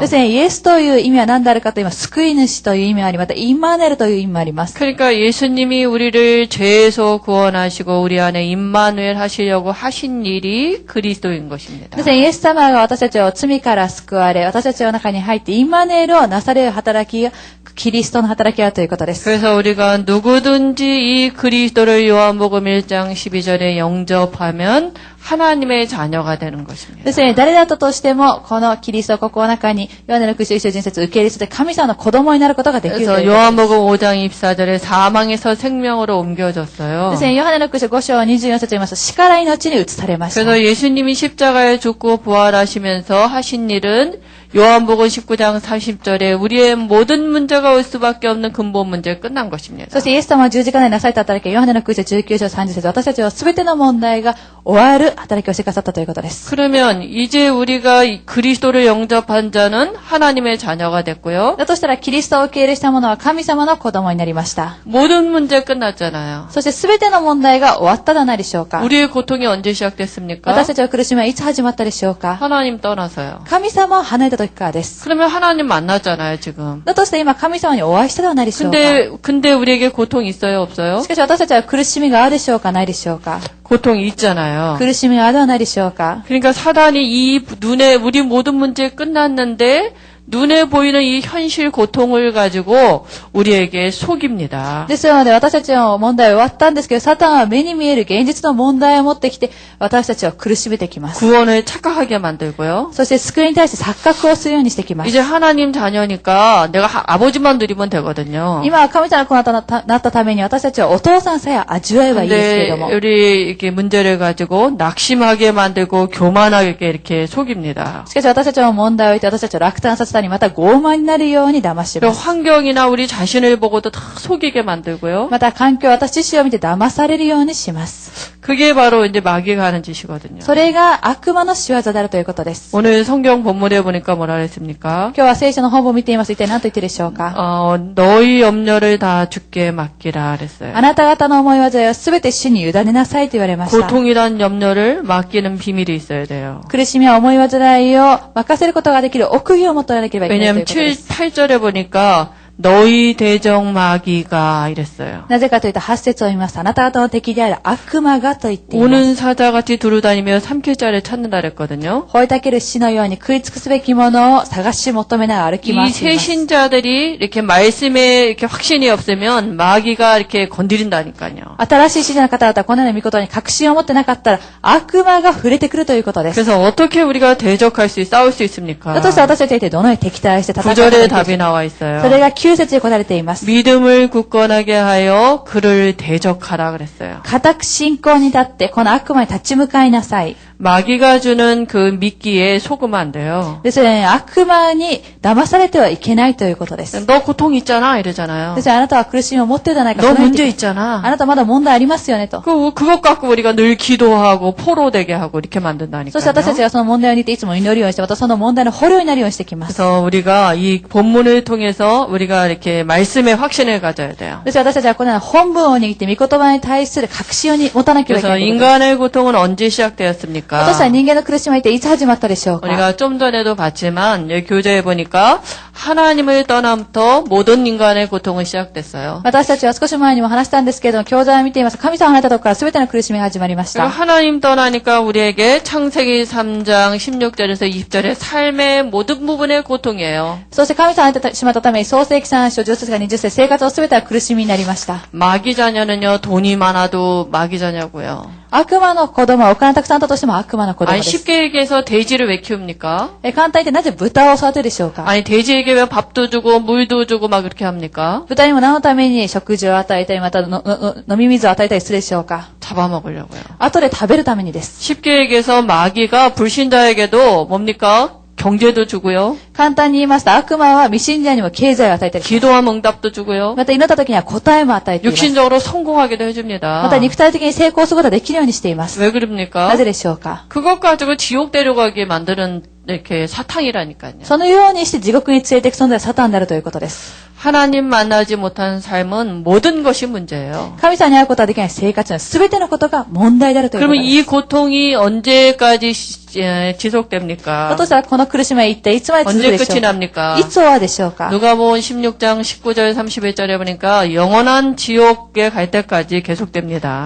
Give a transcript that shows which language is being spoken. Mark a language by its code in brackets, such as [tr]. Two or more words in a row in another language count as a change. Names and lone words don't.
[ja] ですね、イエスという意味は何であるかと言います。救い主という意味があり、またインマネルという意味もあります。 [ko] 그러니까 예수님이 우리를 죄에서 구원하시고 우리 안에 임마누엘 하시려고 하신 일이 그리스도인 것입니다. [ja] ですね、イエス様が私たちを罪から救われ、私たちの中に入ってインマネルをなされる働きが、キリストの働きだということです。 [ko] 그래서 우리가 누구든지 이 그리스도를 요한복음 1장 12절에 영접하면 하나님의 자녀가 되는 것입니다. [ja] ですね、誰だったとしても、このキリストをここの中に、ヨハネの福音書1章人説を受け入れて神様の子供になることができるという [ko] 그래서 [ja] ことです。 [ko] 요한복음 5장 24절에 사망에서 생명으로 옮겨졌어요. [ja] ですね、ヨハネの福音書5章24節を言いますと、死から命に移されました。 [ko] 그래서 예수님이 십자가에 죽고 부활하시면서 하신 일은 요한복음 19장 30절에 우리의 모든 문제가 올 수밖에 없는 근본 문제 끝난 것입니다. [ja] そしてイエス様は十字架でなされた働き、ヨハネの福音書19章30節、私たちは全ての問題が終わる働きをしてくださったということです。 [ko] 그러면 이제 우리가 그리스도를 영접한 자는 하나님의 자녀가 됐고요. [ja] だとしたら、キリストを受け入れした者は神様の子供になりました。 [ko] 모든 문제 끝났잖아요. [ja] そして全ての問題が終わったではないでしょうか。 [ko] 우리의 고통이 언제 시작됐습니까? [ja] 私たちの苦しみはいつ始まったでしょうか。 [ko] 하나님 떠나서요. [ja] 神様を離れた時からです。 [ko] 그러면 하나님 만났잖아요, 지금. [ja] だとして今神様にお会いしたではないでしょうか。 [ko] 근데 우리에게 고통이 있어요, 없어요? [ja] しかし私たちは苦しみがあるでしょうか、ないでしょうか。 [ko] 고통이 있잖아요. [ja] 苦しみがあるではないでしょうか。 [ko] 그러니까 사단이 우리 모든 문제 끝났는데 눈에 보이는 이 현실 고통을 가지고 우리에게 속입니다. [ja] ですので私たちの問題は終わったんですけど、サタンは目に見える現実の問題を持ってきて、私たちを苦しめてきます。 [ko] 구원을 착각하게 만들고요. [ja] そして救いに対して錯覚をするようにしてきます。 [ko] 이제 하나님 자녀니까 내가 아버지만 누리면 되거든요. [ja] 今は神様の子となったために私たちはお父さんさえ味わえばいいですけれど [ko] 근데 [ja] も。 [ko] 우리 이렇게 문제를 가지고 낙심하게 만들고 교만하게 이렇게 속입니다. [ja] しかし私たちの問題を置いて私たちを落胆させたり、また傲慢になるように騙し [ko] 그리고 [ja] ます。 [ko] 환경이나 우리 자신을 보고도 다 속이게 만들고요. [ja] また環境、私自身を見て騙されるようにします。 [ko] 그게 바로 이제 마귀가 하는 짓이거든요. [ja] それが悪魔の仕業であるということです。 [ko] 오늘 성경 본문에 보니까 뭐라 그랬습니까? [ja] 今日は聖書の本文を見ています。一体何と言っているでしょうか。 [ko] 너희 염려를 다 주께 맡기라 그랬어요. [ja] あなた方の思い煩いをすべて主に委ねなさいと言われました。 [ko] 고통이란 염려를 맡기는 비밀이 있어야 돼요. [ja] 苦しみや思い煩いを任せることができる奥義を持っておらなければいけないという [ko] 왜냐하면 [ja] ことです。 [ko] 8절에 보니까 너희 대적 마귀가 이랬어요. [ja] なぜかというと8節を見ます。あなた方の敵である悪魔がと言っています。 [ko] 오는 사자같이 두루다니며 삼킬자를 찾는다 그랬거든요. [ja] 吠えたける死のように食い尽くすべきものを探し求めながら歩き回 [ko] 이 [ja] っています。 [ko] 새신자들이 이렇게 말씀에 이렇게 확신이 없으면 마귀가 이렇게 건드린다니까요. [ja] 新しい信者の方々はこのような御事に確信を持ってなかったら悪魔が触れてくるということです。 [ko] 그래서 어떻게 우리가 대적할 싸울 수 있습니까? [ja] だとして私たちは一体どのように敵対して戦うか [ko] 9절에 [ja] できる [ko] 답이 나와 있어요. [ja] それが9節に答えられています。 [ko] 믿음을 굳건하게 하여 그를 대적하라 그랬어요. [ja] 固く信仰に立ってこの悪魔に立ち向かいなさい。 [ko] 마귀가 주는 그 미끼에 속으면 안 돼요. [ja] ですので、悪魔に騙されてはいけないということです。 [ko] 너 고통 있잖아 이러잖아요. [ja] ですので、あなたは苦しみを持っているじゃないか。 [ko] 너 [ja] そのように [ko] 문제 [ja] あ [ko] 있잖아. [ja] なたまだ問題ありますよねと。 [ko] 그것 갖고 우리가 늘 기도하고 포로되게 하고 이렇게 [ja] そして私たち [ko] 만든다니까요. [ja] がその問題を見ていつも祈るようにして、またその問題の捕虜になるようにしてきます。 [ko] 그래서 우리가 이 본문을 통해서 우리가 이렇게 말씀의 확신을 가져야 돼요. [ja] ですから私たちはこのような本文を握って御言葉に対する確信を持たなければいけ [ko] 그래서 [ja] ないということです。 [ko] 인간의 고통은 언제 시작되었습니까? [ja] 私は人間の苦しみは一体いつ始まったでしょうか。 [ko] 우리가 좀 전에도 봤지만 여기 교재에 보니까 하나님을 떠나부터 모든 인간의 고통은 시작됐어요. [ja] 私たちは少し前にも話したんですけれども、教材を見ています。神様を離れたところから全ての苦しみが始まりまし [ko] 그러니까 [ja] た。 [ko] 하나님 떠나니까 우리에게 창세기 3장 16절에서 20절의 삶의 모든 부분의 고통이에요. [ja] そして神様を離れてしまったために、創世記3章10節から20節、生活を全ては苦しみになりました。 [ko] 마귀 자녀는요 돈이 많아도 마귀 자녀고요. [ja] 悪魔の子供はお金たくさんあったとしても悪魔の子供 [ko] 아니 [ja] です。 [ko] 쉽게 얘기해서 돼지를 왜 키웁니까? [ja] 簡単に言ってなぜ豚を育てるでしょうか。 [ko] 아니 돼지에게 왜 밥도 주고 물도 주고 막 그렇게 합니까? [ja] 豚にも何のために食事を与えたり、また飲み水を与えたりするでしょうか。 [ko] 잡아먹으려고요. [ja] 後で食べるためにです。 [ko] 쉽게 얘기해서 마귀가 불신자에게도 뭡니까? 경제도 주고요. [ja] 簡単に言いますと、悪魔は未信者にも経済を与えたりします。 [ko] 기도하면 응답도 주고요. [ja] また祈った時には答えも与えています。 [ko] 육신적으로 성공하기도 해줍니다. [ja] また肉体的に成功することができるようにしています。 [ko] 왜 그럽니까? [ja] なぜでしょうか。 [ko] 그것 가지고 지옥 데려가게 만드는 이렇게 사탕이라니까요. [ja] そのようにして地獄に連れていく存在はサタンであるということです。 [ko] 하나님 만나지 못한 삶은 모든 것이 문제예요. [ja] 神様に会うことができない生活のすべてのことが問題であるということ [ko] 그러면 [ja] です。 [ko] 이 고통이 언제까지 지속됩니까? [ja] だとしたらこの苦しみは一体いつまで続く [ko] 언제 [ja] でしょ [ko] 끝이 [ja] うか [ko] 납니까? [ja] いつ終わるでしょうか [ko] 누가복음 16장 19절 31절에 보니까 영원한 지옥에 갈 때까지 계속됩니다.